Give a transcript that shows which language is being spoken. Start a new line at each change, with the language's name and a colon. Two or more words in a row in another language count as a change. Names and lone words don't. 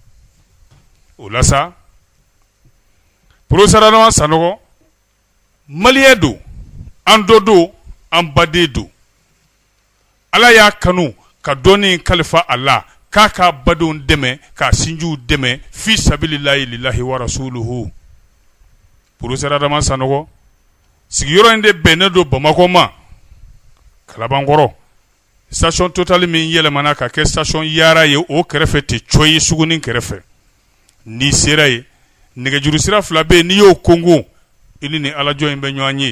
Bambara: O la sa, professeur Adama Sanogo malien don, an dɔ don, an baden don. Ala y'a kanu ka dɔnni kalifa a la, k'a ka badenw dɛmɛ, k'a sinjiw dɛmɛ,
Arabic: في سبيل الله لله ورسوله.
Bambara: Professeur Adama Sanogo sigiyɔrɔ in de bɛnnen don Bamakɔ ma, Kalabankɔrɔ. Station Total min yɛlɛmana ka kɛ station Yara ye, o kɛrɛfɛ tɛ Coyi Suguni kɛrɛfɛ. N'i sera ye, nɛgɛjuru sira fila bɛ yen, n'i y'o kongo, i ni Alajɔ in bɛ ɲɔgɔn ye.